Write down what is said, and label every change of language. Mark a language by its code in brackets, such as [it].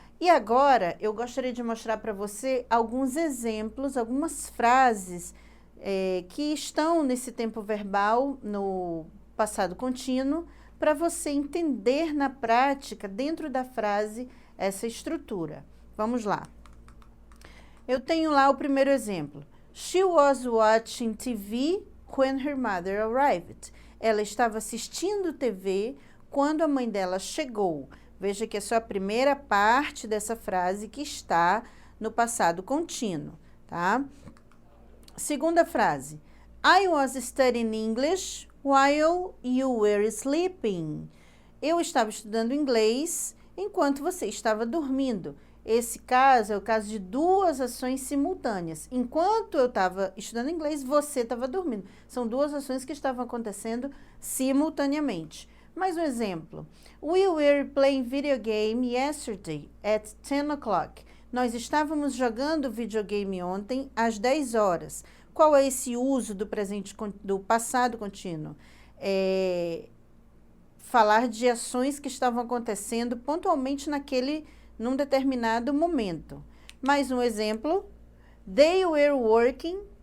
[pt] E agora, eu gostaria de mostrar para você alguns exemplos, algumas frases que estão nesse tempo verbal, no passado contínuo, para você entender na prática, dentro da frase, essa estrutura. Vamos lá. Eu tenho lá o primeiro exemplo. [en] She was watching TV when her mother arrived. [pt] Ela estava assistindo TV quando a mãe dela chegou. Veja que é só a primeira parte dessa frase que está no passado contínuo, tá? Segunda frase. [en] I was studying English while you were sleeping. [pt] Eu estava estudando inglês enquanto você estava dormindo. Esse caso é o caso de 2 ações simultâneas. Enquanto eu estava estudando inglês, você estava dormindo. São 2 ações que estavam acontecendo simultaneamente. Mais um exemplo. [en] We were playing video game yesterday at 10 o'clock. [pt] Nós estávamos jogando videogame ontem às 10 horas. Qual é esse uso do do passado contínuo? Falar de ações que estavam acontecendo pontualmente num determinado momento. Mais um exemplo. [en] They were working